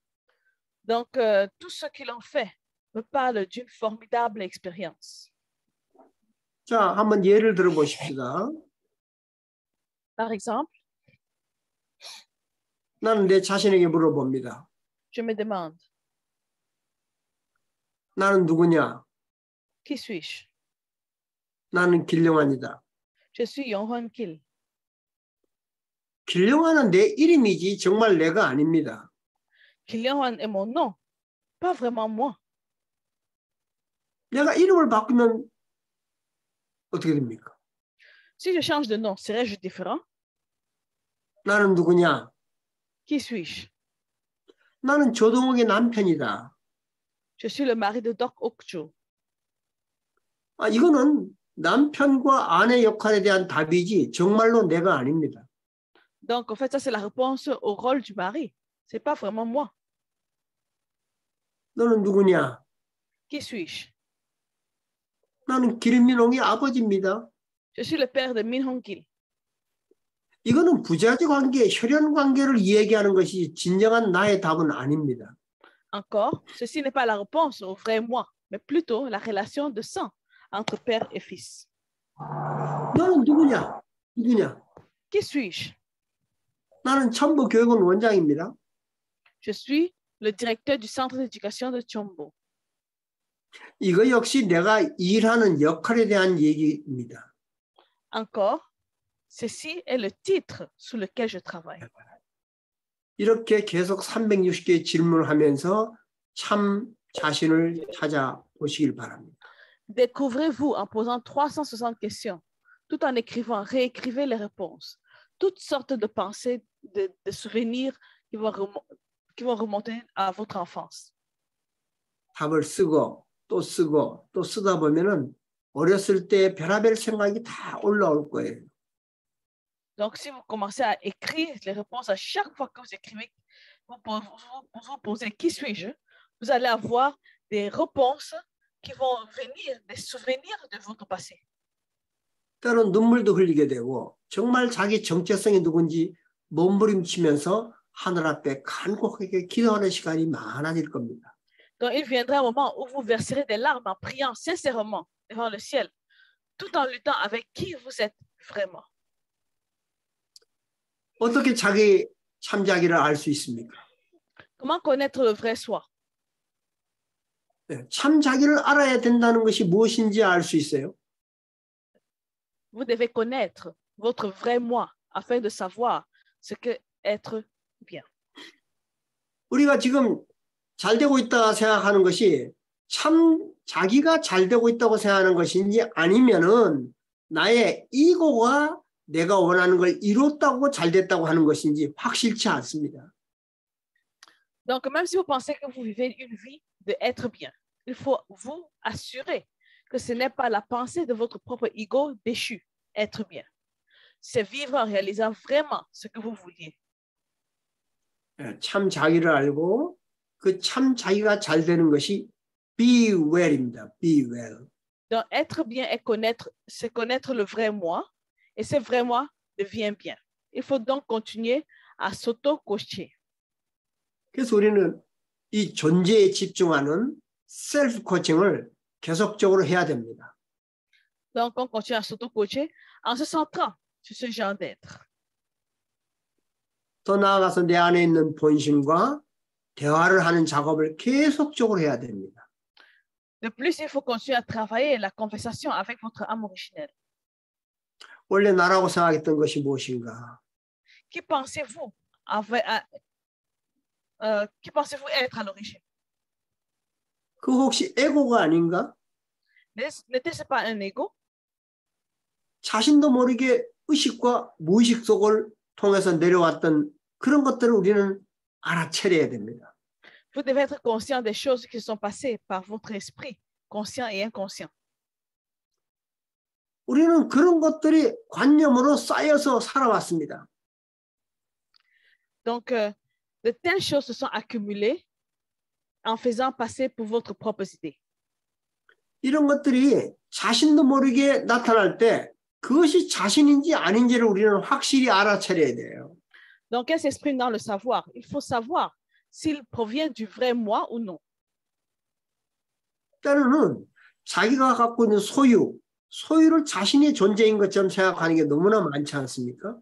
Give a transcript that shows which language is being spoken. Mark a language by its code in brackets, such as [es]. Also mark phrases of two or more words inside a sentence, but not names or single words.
[fr] Donc, tous ceux qui l'ont fait me parlent d'une formidable expérience. [ko] 자, 한번 예를 들어 보십시다. [fr] Par exemple, [ko] 나는 내 자신에게 물어봅니다. [fr] je me demande, [ko] 나는 누구냐? [fr] qui suis-je? [ko] 나는 길령환이다. [fr] Je suis Yonghwan Kil. [ko] 길령환은 내 이름이지 정말 내가 아닙니다. [fr] Kilian est mon nom, pas vraiment moi. [ko] 내가 이름을 바꾸면 어떻게 됩니까? [fr] Si je change de nom, serais-je différent? [ko] 나는 누구냐? [fr] Qui suis-je? [ko] 나는 조동욱의 남편이다. [fr] Je suis le mari de Doc Okcho. [ko] 이거는 남편과 아내 역할에 대한 답이지 정말로 내가 아닙니다. [fr] Donc, en fait, ça, c'est la réponse au rôle du mari. C'est pas vraiment moi. [ko] 너는 누구냐? [fr] Qui suis-je? [ko] 나는 김민홍의 아버지입니다. [fr] Je suis le père de Min Hong Kil. [ko] 이거는 부자지 관계, 혈연 관계를 얘기하는 것이 진정한 나의 답은 아닙니다. [fr] Encore, ceci n'est pas la réponse au vrai moi, mais plutôt la relation de sang entre père et fils. [ko] 너는 누구냐? [fr] Qui suis-je? [ko] 나는 첨보교육원 원장입니다. [fr] Je suis le directeur du centre d'éducation de Chombo. [ko] 이거 역시 내가 일하는 역할에 대한 얘기입니다. [fr] Encore, ceci est le titre sous lequel je travaille. [ko] 이렇게 계속 360개의 질문을 하면서 참 자신을 찾아보시길 바랍니다. [fr] Découvrez-vous en posant 360 questions, tout en écrivant, réécrivez les réponses. Toutes sortes de pensées, de souvenirs qui vont remonter à votre enfance. [ko] 답을 쓰고 또 쓰고 또 쓰다 보면은 어렸을 때 별의별 생각이 다 올라올 거예요. [fr] Donc, si vous commencez à écrire les réponses à chaque fois que vous écrivez, vous posez qui suis-je, vous allez avoir des réponses qui vont venir, des souvenirs de votre passé. [ko] 때로는 눈물도 흘리게 되고 정말 자기 정체성이 누군지 몸부림치면서 하늘 앞에 간곡하게 기도하는 시간이 많아질 겁니다. [fr] Donc, il viendra un moment où vous verserez des larmes en priant sincèrement devant le ciel, tout en luttant avec qui vous êtes vraiment. [ko] 어떻게 자기 참자기를 알 수 있습니까? [fr] Comment connaître le vrai soi? [ko] 참자기를 알아야 된다는 것이 무엇인지 알 수 있어요. [fr] Vous devez connaître votre vrai moi afin de savoir ce que être bien. [ko] 우리가 지금 잘 되고 있다 생각하는 것이 참 자기가 잘 되고 있다고 생각하는 것인지 아니면은 나의 이고가 내가 원하는 걸 이뤘다고 잘 됐다고 하는 것인지 확실치 않습니다. [fr] Donc, même si vous pensez que vous vivez une vie de être bien, il faut vous assurer que ce n'est pas la pensée de votre propre ego déchu, être bien. C'est vivre en réalisant vraiment ce que vous vouliez. [ko] 참 자기를 알고 그 참 자기가 잘 되는 것이 [en] be well [ko] 입니다. [en] be well. [fr] Donc, être bien est connaître, c'est connaître le vrai moi, et ce vrai moi devient bien. Il faut donc continuer à s'auto-coacher. [ko] 그래서 우리는 이 존재에 집중하는 셀프 코칭을 계속적으로 해야 됩니다. [fr] Donc, on continue à s'auto-coacher en se centrant sur ce genre d'être. [ko] 더 나아가서 내 안에 있는 본심과 대화를 하는 작업을 계속적으로 해야 됩니다. [fr] De plus, il faut continuer à travailler la conversation avec votre âme originelle. [ko] 원래 나라고 생각했던 것이 무엇인가? [fr] Qui pensez-vous être à l'origine? [ko] 그 혹시 에고가 아닌가? [fr] N'était-ce pas un ego? [ko] 자신도 모르게 의식과 무의식 속을 통해서 내려왔던 그런 것들을 우리는 알아차려야 됩니다. [fr] Vous devez être conscient des choses qui sont passées par votre esprit, conscient et inconscient. [ko] 우리는 그런 것들이 관념으로 쌓여서 살아왔습니다. [fr] Donc, de telles choses se sont accumulées en faisant passer pour votre propre idée. [ko] 이런 것들이 자신도 모르게 나타날 때 그것이 자신인지 아닌지를 우리는 확실히 알아차려야 돼요. [fr] Donc, elle s'exprime dans le savoir. Il faut savoir s'il provient du vrai moi ou non. [ko] 때로는 자기가 갖고 있는 소유를 자신의 존재인 것처럼 생각하는 게 너무나 많지 않습니까?